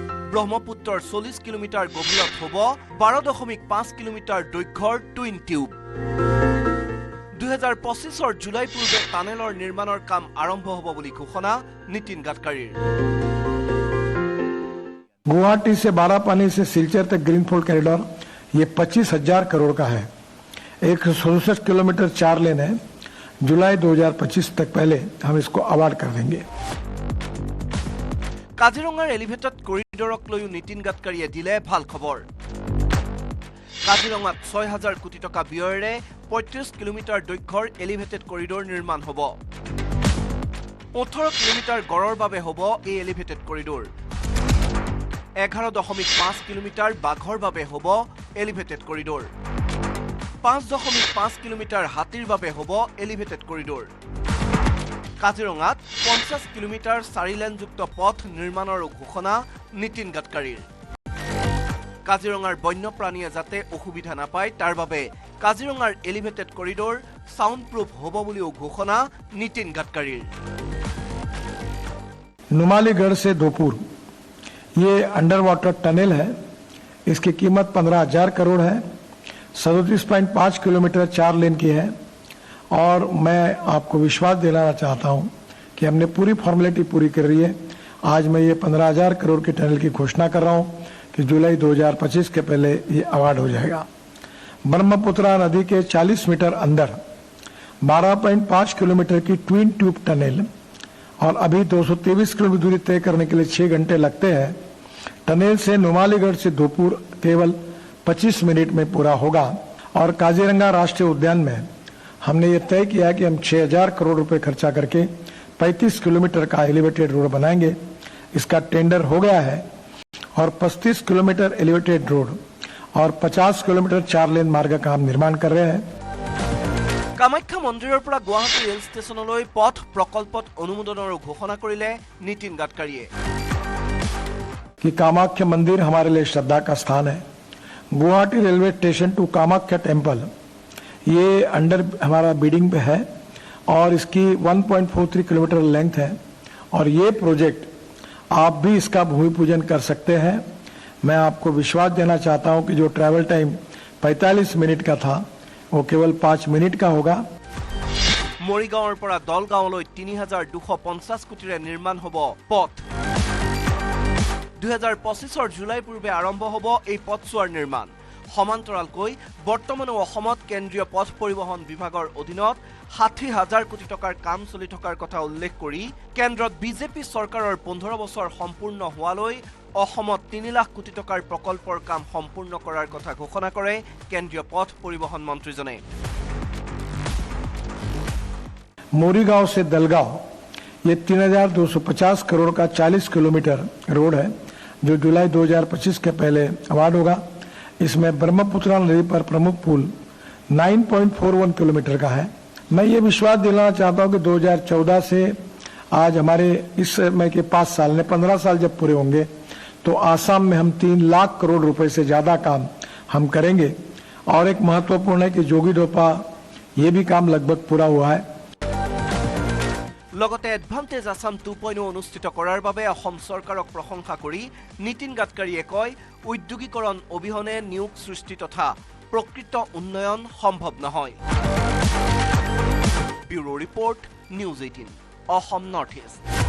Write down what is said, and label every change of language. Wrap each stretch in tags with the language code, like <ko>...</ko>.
<as>ব্ৰহ্মপুত্ৰৰ 40 কিলোমিটাৰ গভীৰত হ'ব 12.5 কিলোমিটাৰ দৈৰ্ঘ্যৰ টুইন টিউব। 2025 জুলাই পূৰ্বে টানেলৰ নিৰ্মাণৰ কাম আৰম্ভ হ'ব বুলি ঘোষণা নীতিন গাডকাৰীৰ।</as> <hi>गुवाहाटी से बारापानी से सिलचर तक ग्रीनफील्ड कॉरिडोर ये 25,000 करोड़ का है। 167 किलोमीटर 4 लेन है। जुलाई 2025 तक पहले हम इसको अवार्ड कर देंगे।</hi> <as>কাজিৰঙাৰ এলিভেটেড কৰিডৰক লৈও নীতিন গাডকাৰীয়ে দিলে ভাল খবৰ। কাজিৰঙাত 6,000 কোটি টকা ব্যয়েৰে 35 কিলোমিটাৰ দৈৰ্ঘ্যৰ এলিভেটেড কৰিডৰ নিৰ্মাণ হ'ব। 18 কিলোমিটাৰ গড়ৰ বাবে হ'ব এই এলিভেটেড কৰিডৰ। 11.5 কিলোমিটাৰ বাঘৰ বাবে হ'ব এলিভেটেড কৰিডৰ। 5.5 কিলোমিটাৰ হাতীৰ বাবে হ'ব এলিভেটেড কৰিডৰ। কাজিৰঙাত 50 কিলোমিটাৰ 4 লেনযুক্ত পথ নিৰ্মাণৰ ঘোষণা নীতিন গাডকাৰীৰ। কাজিৰঙাৰ বন্যপ্ৰাণীয়ে যাতে অসুবিধা নাপায় তাৰ বাবে কাজিৰঙাৰ এলিভেটেড কৰিডৰ সাউণ্ড প্ৰুফ হ'ব বুলিও ঘোষণা নীতিন গাডকাৰীৰ।</as> <hi>नुमालीगढ़ से दोपुर ये अंडर वाटर टनल है। इसकी कीमत 15,000 करोड़ है। 37.5 किलोमीटर 4 लेन की है। और मैं आपको विश्वास दिलाना चाहता हूं कि हमने पूरी फॉर्मेलिटी पूरी कर रही है। आज मैं ये 15,000 करोड़ के टनल की घोषणा कर रहा हूं कि जुलाई 2025 के पहले ये अवार्ड हो जाएगा। ब्रह्मपुत्रा नदी के 40 मीटर अंदर 12.5 किलोमीटर की ट्विन ट्यूब टनल, और अभी 223 किलोमीटर दूरी तय करने के लिए 6 घंटे लगते हैं। टनल से नुमालीगढ़ से धोपुर केवल 25 मिनट में पूरा होगा। और काजीरंगा राष्ट्रीय उद्यान में हमने ये तय किया है कि हम 6,000 करोड़ रुपए खर्चा करके 35 किलोमीटर का एलिवेटेड रोड बनाएंगे। इसका टेंडर हो गया है। और 35 किलोमीटर एलिवेटेड रोड और 50 किलोमीटर 4 लेन मार्ग का हम निर्माण कर रहे हैं।</hi> <as>কামাখ্যা মন্দিৰৰ পৰা গুৱাহাটী ৰেল ষ্টেচনলৈ পথ প্ৰকল্পত অনুমোদনৰ ঘোষণা কৰিলে নীতিন গাডকাৰীয়ে।</as> <hi>कि कामाख्या मंदिर हमारे लिए श्रद्धा का स्थान है। Guwahati railway station to Kamakhya temple ये अंडर हमारा बिडिंग पे है और इसकी 1.43 किलोमीटर लेंथ है। और ये प्रोजेक्ट आप भी इसका भूमि पूजन कर सकते हैं। मैं आपको विश्वास देना चाहता हूं कि जो ट्रैवल टाइम 45 मिनट का था वो केवल 5 मिनट का होगा।</hi> <as>মৰিগাঁৱৰ পৰা দলগাঁৱলৈ 3,250 কোটিৰে নিৰ্মাণ হ'ব পথ। 2025 জুলাই পূৰ্বে আৰম্ভ হ'ব এই পথছোৱাৰ নিৰ্মাণ। সমান্তৰালকৈ বৰ্তমানো অসমত কেন্দ্ৰীয় পথ পৰিবহণ বিভাগৰ অধীনত 60,000 কোটি টকাৰ কাম চলি থকাৰ কথা উল্লেখ কৰি কেন্দ্ৰত বিজেপি চৰকাৰৰ 15 বছৰ সম্পূৰ্ণ হোৱালৈ অসমত 3 লাখ কোটি টকাৰ প্ৰকল্পৰ কাম সম্পূৰ্ণ কৰাৰ কথা ঘোষণা কৰে কেন্দ্ৰীয় পথ পৰিবহণ মন্ত্ৰীজনে।</as> <hi>मोरीगांव से दलगांव ये 3,250 करोड़ का 40 किलोमीटर रोड है जो जुलाई 2025 के पहले अवार्ड होगा। इसमें ब्रह्मपुत्रा नदी पर प्रमुख पुल 9.41 किलोमीटर का है। मैं ये विश्वास दिलाना चाहता हूं कि 2014 से आज हमारे इस समय के 5 साल ने 15 साल जब पूरे होंगे तो आसाम में हम 3 लाख करोड़ रुपए से ज्यादा काम हम करेंगे। और एक महत्वपूर्ण है कि जोगीडोपा ये भी काम लगभग पूरा हुआ है।</hi> <as>লগতে এডভান্টেজ আসাম 2.0 অনুষ্ঠিত কৰাৰ বাবে অসম চৰকাৰক প্ৰশংসা কৰি নীতিন গাডকাৰীয়ে কয় উদ্যোগীকৰণ অবিহনে নিয়োগ সৃষ্টি তথা প্ৰকৃত উন্নয়ন সম্ভৱ নহয়। Bureau report news 18 Assam north east.</as>